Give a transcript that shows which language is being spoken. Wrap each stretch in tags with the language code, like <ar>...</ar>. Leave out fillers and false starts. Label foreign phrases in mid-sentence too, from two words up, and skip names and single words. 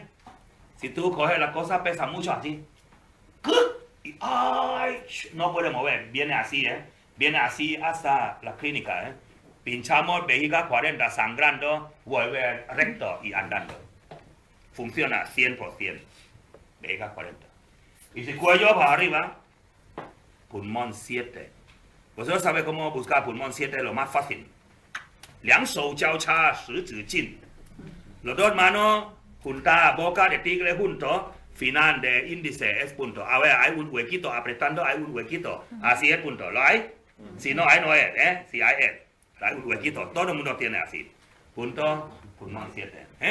<es>Si tú coges la cosa, pesa mucho así. Y ay, no puede mover, viene así, viene así hasta la clínica, pinchamos vejiga 40, sangrando, vuelve recto y andando. Funciona 100%, vejiga 40. Y si cuello para arriba, pulmón 7. Vosotros sabéis cómo buscar pulmón 7, lo más fácil.</es> <zh>两手交叉，十指进.</zh> <es>Los dos manos juntar boca de tigre juntos. Final de índice es punto. A ver, hay un huequito, apretando hay un huequito. Así es punto. ¿Lo hay? Si no hay, no es, Si hay, es. Hay un huequito. Todo el mundo tiene así. Punto, pulmón 7.</es>